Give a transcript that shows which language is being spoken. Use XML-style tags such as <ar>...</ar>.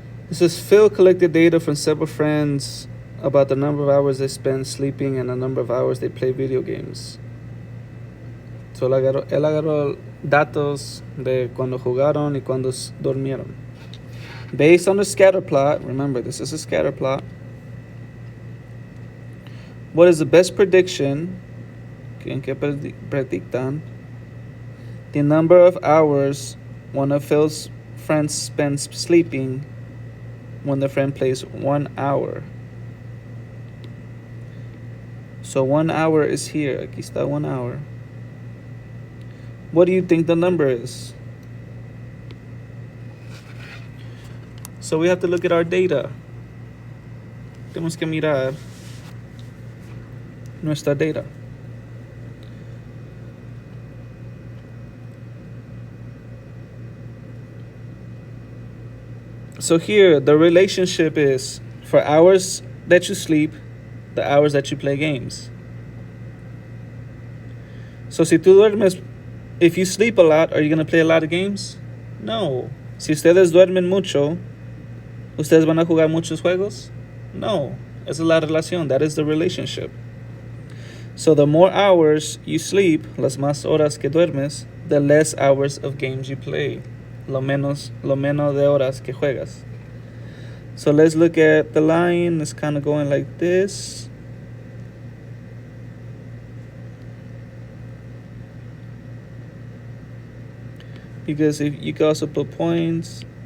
<en>It says Phil collected data from several friends about the number of hours they spend sleeping and the number of hours they play video games.</en> <es>So él agarró datos de cuando jugaron y cuando dormieron.</es> <en>Based on the scatter plot, remember this is a scatter plot. What is the best prediction?</en> <es>¿En qué predictan?</es> <en>The number of hours one of Phil's friends spends sleeping when the friend plays 1 hour. So 1 hour is here.</en> <es>Aquí está</es> <en>1 hour. What do you think the number is? So we have to look at our data.</en> <es>Tenemos que mirar nuestra data.</es> <en>So here, the relationship is for hours that you sleep, the hours that you play games. So</en> <es>si tú duermes,</es> <en>if you sleep a lot, are you going to play a lot of games? No.</en> <es>Si ustedes duermen mucho, ¿ustedes van a jugar muchos juegos? No. Esa es la relación.</es> <en>That is the relationship. So the more hours you sleep,</en> <es>las más horas que duermes,</es> <en>the less hours of games you play.</en> <es>Lo menos de horas que juegas.</es> <en>So let's look at the line. It's kind of going like this. Because if you can also put points.</en>